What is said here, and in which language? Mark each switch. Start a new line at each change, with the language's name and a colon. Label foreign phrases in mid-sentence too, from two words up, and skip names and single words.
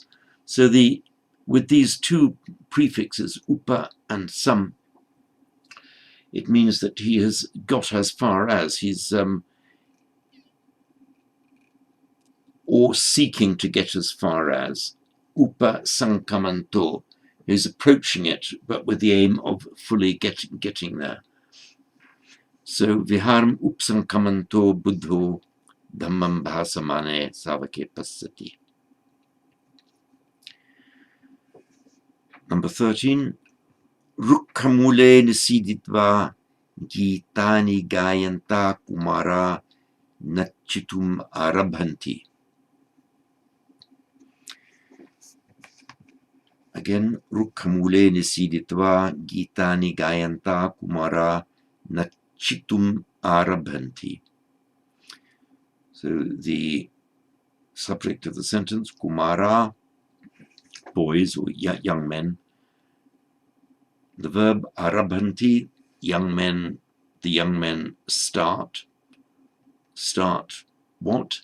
English: So with these two prefixes, upa and sam, it means that he has got as far as, he's or seeking to get as far as.
Pali: Upa sankamanto
English: is approaching it, but with the aim of fully getting there.
Pali: So viharam upsankamanto buddho dhammam bhasamane savake passati.
English: Number 13.
Pali: Rukkhamule nisiditva gitani gayanta kumara nachitum arabhanti. again, Rukhamule Nisiditva Gitani Gayanta Kumara Nachitum Arabhanti.
English: So the subject of the sentence, Kumara, boys or young men. The verb Arabhanti, young men, the young men start. Start what?